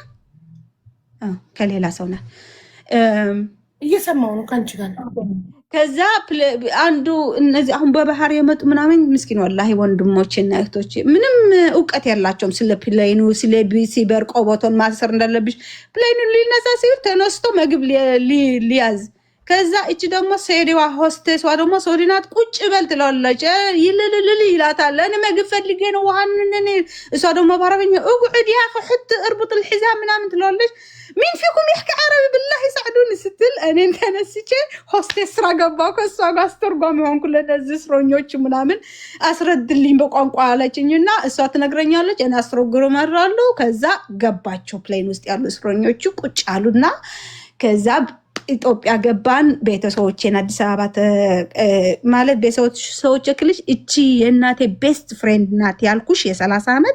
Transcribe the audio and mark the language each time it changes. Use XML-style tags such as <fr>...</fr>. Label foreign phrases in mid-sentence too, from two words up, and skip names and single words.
<am>ከሌላ ሰውና እየሰማው ነው ካንቺ ጋር ከዛ አንዱ እነዚህ አሁን በባህር የመጡ ምናምን ምስኪን ወላሂ ወንድሞችና እህቶች ምንም እውቀት ያላቸውም ስለ ፕሌኑ ስለ ሲበር ቆቦቶን ማሰር እንዳለብሽ ፕሌኑ ሊነሳ ሲል ተነስቶ ምግብ ሊያዝ ከዛ እቺ ደግሞ ሴዲዋ ሆስቴስዋ ደግሞ ሶዲናት ቁጭ በል ትላለች ይልልልል ይላታል እኔ ምግብ ፈልጌ ነው ዋህንን እሷ ደግሞ በአረበኛ</am> <ar>اقعد يا حط اربط الحزام</ar> <am>ምናምን ትላለች</am> <ar>مين فيكم يحكي عربي بالله يساعدوني</ar> <am>ስትል እኔን ተነስቼ ሆስቴስ ስራ ገባሁ ከሷ ጋር አስተርጓሚ ሆንኩ ለነዚህ እስረኞች ምናምን አስረድልኝ በቋንቋ አለችኝና እሷ ትነግረኛለች እኔ አስተርጉማለሁ ከዛ ገባቸው ፕሌን ውስጥ ያሉ እስረኞቹ ቁጭ አሉና ከዛ ኢትዮጵያ ገባን ቤተሰቦቼን አዲስ አበባ ማለት ቤተሰቦቼ ክልሽ እቺ የእናቴ</am> <en>best friend</en> <am>ናት ያልኩሽ የ30 ዓመት</am>